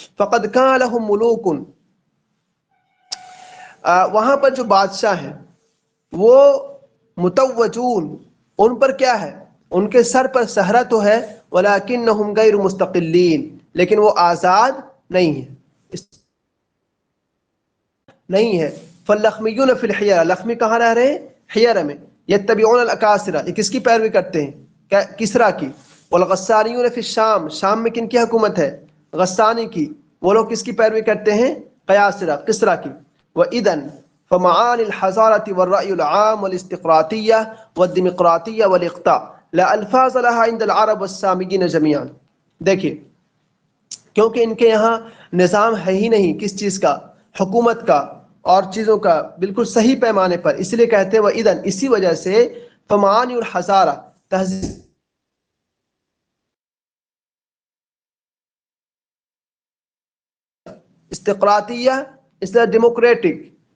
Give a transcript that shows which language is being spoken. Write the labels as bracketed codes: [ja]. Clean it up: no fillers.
[ar] فقد کان لهم ملوک، [ur] وہاں پر جو بادشاہ ہیں وہ متوجون، ان پر کیا ہے؟ ان کے سر پر سہرہ تو ہے، [ar] ولکنہم غیر مستقلین، [ur] لیکن وہ آزاد نہیں ہیں، نہیں ہے. [ar] فاللخمیون فی الحیرہ، [ur] لخمی کہاں رہ رہے ہیں؟ حیرہ میں. [ar] یتبعون الاکاسرہ، [ur] یہ کس کی پیروی کرتے ہیں؟ کسرا کی. [ar] والغسانیون فی الشام، [ur] شام میں کن کی حکومت ہے؟ غسانی کی. وہ لوگ کس کی پیروی کرتے ہیں؟ قیاصرہ، کسرا کی. [ar] وَإِذًا فمعاني الحضارة والرأي العام والاستقراطية والديمقراطية والإقطاع لا الفاظ لها عند العرب والساميين جميعا. [ur] دیکھیں کیونکہ ان کے یہاں نظام ہے ہی نہیں کس چیز کا؟ حکومت کا اور چیزوں کا بالکل صحیح پیمانے پر، اس لیے کہتے ہیں وَإِذًا، اسی وجہ سے [ar] فمعاني الحضارة، [ur] تہذیب استقراطیہ، اس طرح ڈیموکریٹک